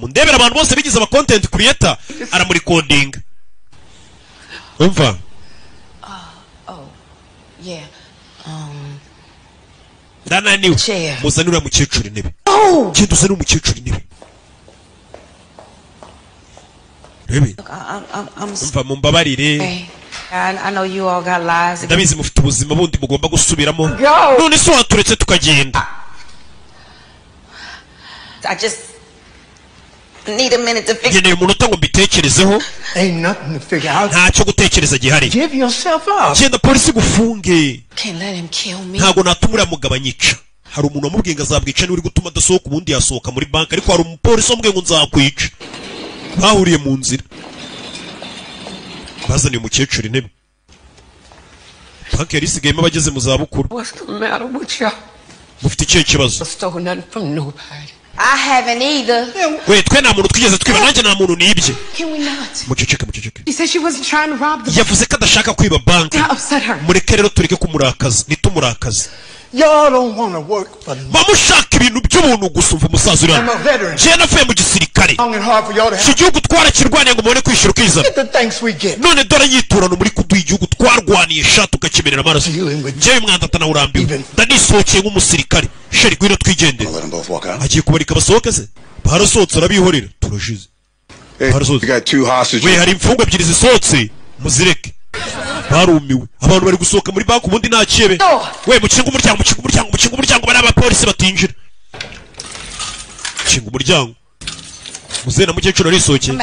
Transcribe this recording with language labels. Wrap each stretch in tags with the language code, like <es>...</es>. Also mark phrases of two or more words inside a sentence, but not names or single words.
<rw>Ndebera abantu bose bigize aba</rw> <en>content creator</en> <rw>aramurikodinga. Umva ndananiwe muzanira mukecuru intebe genda uzane umukecuru intebe rebe umva mumbabarire</rw> <en>I know you all got lives.</en> <rw>ndabizi mufite ubuzima bundi mugomba gusubiramo none se waturetse tukagenda</rw> <en>I just need a minute to figure.</en> <rw>ngeneye umunota ngo mbitekerezeho</rw> <en>Ain't nothing to figure out.</en> <rw>ntacyo gutekereza gihari</rw> <en>Give yourself up.</en> <rw>genda polisi gufunge</rw> <en>Can't let him kill me.</en> <rw>ntago natuma uriya mugabo anyica hari umuntu wamubwiye ngo azabwica niwe uri gutuma adasohoka ubundi yasohoka muri banki ariko hari umupolisi wamubwiye ngo nzakwica bahuriye mu nzira bazaniye umukecuru intebe banki yari isigayemo abageze mu zabukuru</rw> <en>What's the matter with you?</en> <rw>mufite ikihe kibazo</rw> <en>Stole nothing from nobody. I haven't either.</en> <rw>we twe nta muntu twigeze twiba nanjye nta muntu nibye</rw> <en>Can we not?</en> <rw>muceceke</rw> <en>She said she wasn't trying to rob the</en> <rw>yavuze ko adashaka kwiba banki</rw> <en>That upset her.</en> <rw>mureke rero tureke kumurakaza nitumurakaza</rw> <en>Y'all don't want to work for nothing.</en> <rw>bamushaka ibintu by'ubuntu gusa umva umusaza uri</rw> <en>I'm a veteran.</en> <rw>je navuye mu gisirikare</rw> <en>Long and hard for y'all to</en> <rw>iki</rw> <en>have.</en> <rw>gihugu twarakirwaniye ngo mubone kwishyura ukizana</rw> <en>Get the thanks we get.</en> <rw>none dore nyiturano muri kuduha igihugu twarwaniye sha tukakimerera amaraso njyewe umwanda atanawurambiwe ndanisohokeye nk'umusirikare sheri gwino twigendere agiye kubarika basohoke se barasohotse arabihorera turashize barasohotse we hari imfungwa ebyiri zisohotse muzireke barumiwe abantu bari gusohoka muri banki ubundi nta kibe we mukinga umuryango bari abapolisi batinjira mukinga umuryango muzehe na mukecuru arisohokeye</rw>